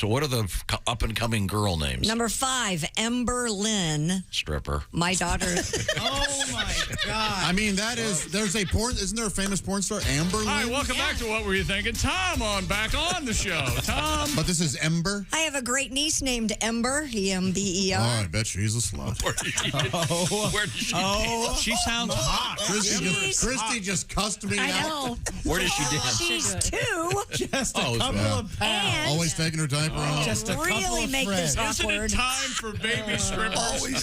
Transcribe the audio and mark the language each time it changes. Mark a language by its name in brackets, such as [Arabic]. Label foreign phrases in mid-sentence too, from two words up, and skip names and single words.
[English] So what are the up and coming girl names? Number 5, Ember Lynn. Stripper. My daughter. Oh, my God. I mean, there's a porn, isn't there a famous porn star, Amber Lynn? All right, welcome back to What Were You Thinking? Tom back on the show. Tom. But this is Ember? I have a great niece named Ember. E-M-B-E-R. Oh, I bet she's a slut. Where did she She sounds hot. Christy just cussed me I out. know. Where does she dance? She least two. Just a couple of pounds. Always taking her diaper off. Just a couple Really of make this threads. Isn't it awkward. time for baby strippers?